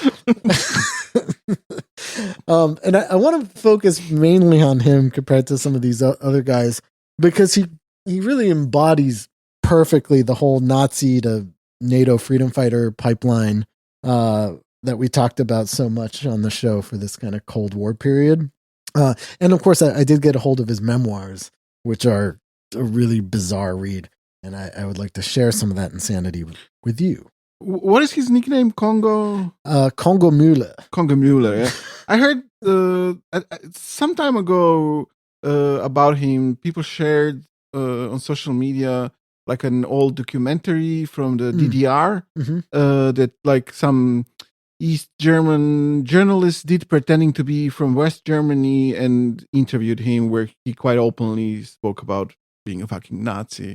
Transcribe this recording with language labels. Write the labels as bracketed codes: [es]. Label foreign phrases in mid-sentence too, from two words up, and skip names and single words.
[en] And I want to focus mainly on him compared to some of these other guys because he really embodies perfectly the whole Nazi to NATO freedom fighter pipeline that we talked about so much on the show for this kind of Cold War period. And of course, I did get a hold of his memoirs, which are a really bizarre read. And I would like to share some of that insanity with you. What is his nickname? Kongo? Kongo Müller. Kongo Müller, yeah. I heard some time ago about him. People shared on social media like an old documentary from the DDR that some East German journalists did pretending to be from West Germany and interviewed him where he quite openly spoke about being a fucking Nazi.